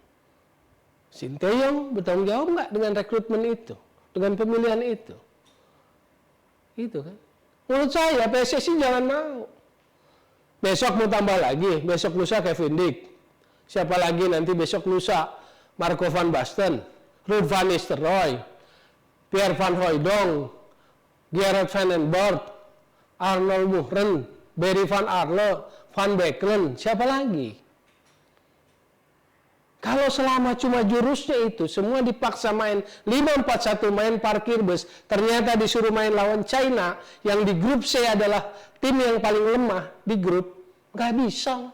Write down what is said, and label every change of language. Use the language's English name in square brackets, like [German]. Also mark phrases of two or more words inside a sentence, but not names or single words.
[Indonesian] Sinteyong bertanggung jawab nggak dengan rekrutmen itu, dengan pemilihan itu? Gitu kan? Menurut saya PSSI jangan mau. Besok mau tambah lagi, besok lusa Kevin Dick. Siapa lagi nanti besok lusa? Marco van Basten, Ruud van Nistelrooy, Pierre van Hooijdonk, Gerard van den Bord, Arnold Muhren, Barry Van Arle, Van Breukelen, siapa lagi? Kalau selama cuma jurusnya itu, semua dipaksa main 5-4-1 main parkir bus, ternyata disuruh main lawan China, yang di grup C adalah tim yang paling lemah di grup, nggak bisa.